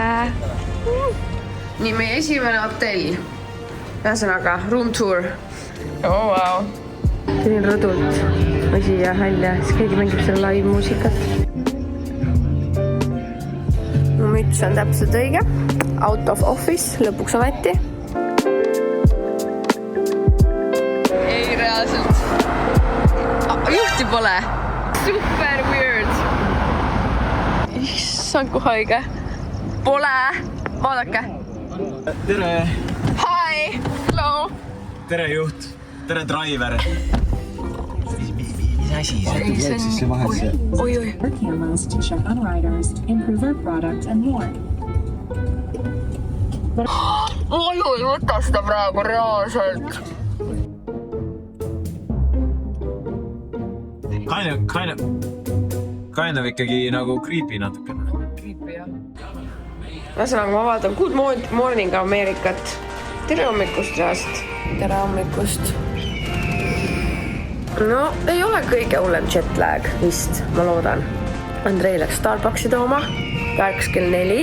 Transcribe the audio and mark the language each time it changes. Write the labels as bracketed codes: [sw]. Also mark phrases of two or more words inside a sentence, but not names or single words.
[et] Nii, meie esimene hotell. Ühesõnaga, [en] room tour. [et] Oh, wow. Tulin rõdult või siia välja, siis keegi mängib selle live muusikat. Mu müts on täpselt õige. [en] Out of office, [et] lõpuks ometi. Ei, reaalselt. Juhti pole. [en] Super weird. [et] Issand, kui haige. Pole. Vaadake. Tere! [en] Hi! Hello! [et] Tere juht! Tere driver! Mis asi see? Ei, see on... Oi. [en] To check on riders, improve their product and more. [et] Oi, võta seda praegu reaalselt. [en] Kind of [et] ikkagi nagu creepy natukene. Creepy, jah. Ühesõnaga, ma vaatan Good Morning Ameerikat. Tere hommikust reast. Tere hommikust. No, ei ole kõige hullem jetlag vist, ma loodan. Andrei läks Starbucksi tooma, päevaks kell 4.